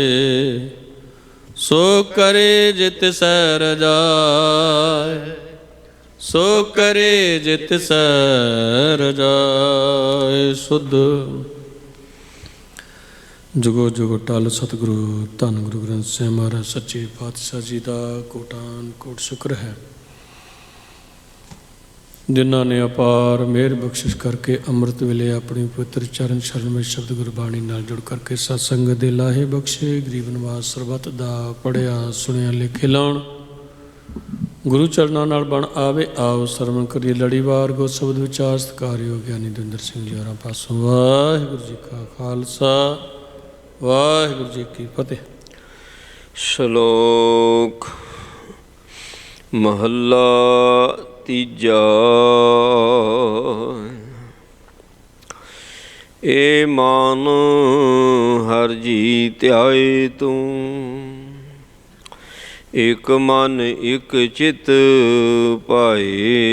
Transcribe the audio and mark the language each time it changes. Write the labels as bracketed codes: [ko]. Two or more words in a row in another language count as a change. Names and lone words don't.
[pa] ਸੋ ਕਰੇ ਜਿਤ ਸੈ ਰਜਾਏ, ਸੋ ਕਰੇ ਜਿਤ ਸੈ ਰਜਾਏ। ਸੁਧ ਜੁਗੋ ਜੁਗੋ ਟਲ ਸਤਿਗੁਰੂ ਧੰਨ ਗੁਰੂ ਗ੍ਰੰਥ ਸਾਹਿਬ ਮਹਾਰਾਜ ਸੱਚੇ ਪਾਤਸ਼ਾਹ ਜੀ ਕਾ ਕੋਟਾਨ ਕੋਟ ਸ਼ੁਕਰ ਹੈ, ਜਿਨ੍ਹੋਂ ਨੇ ਅਪਾਰ ਮਿਹਰ ਬਖਸ਼ਿਸ਼ ਕਰਕੇ ਅੰਮ੍ਰਿਤ ਵੇਲੇ ਅਪਣੀ ਪਵਿੱਤਰ ਚਰਨ ਸ਼ਰਨ ਵਿੱਚ ਸ਼ਬਦ ਗੁਰਬਾਣੀ ਨਾਲ ਜੁੜ ਕਰਕੇ ਸਤਿਸੰਗ ਦੇ ਲਾਹੇ ਬਖਸ਼ੇ। ਗਰੀਬ ਨਿਵਾਜ ਸਰਬੱਤ ਦਾ ਪੜ੍ਹਿਆ ਸੁਣਿਆ ਲੇਖੇ ਲਾਉਣ ਗੁਰੂ ਚਰਨਾਂ ਨਾਲ ਬਣ ਆਵੇ। ਆਓ ਸਰਵਣ ਕਰੀਏ ਲੜੀਵਾਰ ਗੋ ਸ਼ਬਦ ਵਿਚਾਰ ਸਤਿਕਾਰਯੋਗ ਗਿਆਨੀ ਦਵਿੰਦਰ ਸਿੰਘ ਜੀ ਹੋਰਾਂ ਪਾਸੋਂ। ਵਾਹਿਗੁਰੂ ਜੀ ਕਾ ਖਾਲਸਾ ਵਾਹਿਗੁਰੂ ਜੀ ਕੀ ਫਤਿਹ। ਸ਼ਲੋਕ ਮਹਲਾ ਤੀਜਾ। ਏ ਮਨ ਹਰਿ ਜੀ ਧਿਆਇ ਤੂ, ਇਕ ਮਨ ਇਕ ਚਿਤ ਪਾਏ।